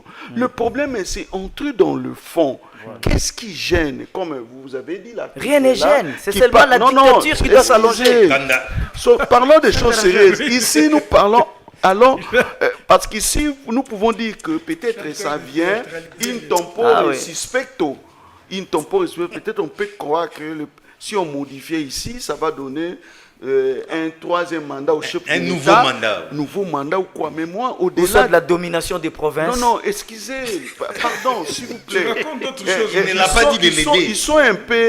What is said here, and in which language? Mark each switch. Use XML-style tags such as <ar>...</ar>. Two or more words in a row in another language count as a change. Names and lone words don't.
<fr>Le problème, c'est entrer dans le fond. Qu'est-ce qui gêne? Comme vous avez dit là. Rien ne gêne. C'est seulement la dictature qui doit s'allonger. Parlons des choses sérieuses. Ici, nous parlons. Alors, parce qu'ici, nous pouvons dire que peut-être ça vient</fr> <la>in tempore suspecto. In tempore suspecto.</la> <fr>Peut-être on peut croire que si on modifie ici, ça va donner un troisième mandat au chef de l'État. Nouveau mandat ou quoi. Mais moi, au-delà de la domination des provinces. Non, excusez, pardon, s'il vous plaît. Tu racontes d'autres choses. Il n'a pas dit de l'aider. Ils sont un peu...</fr>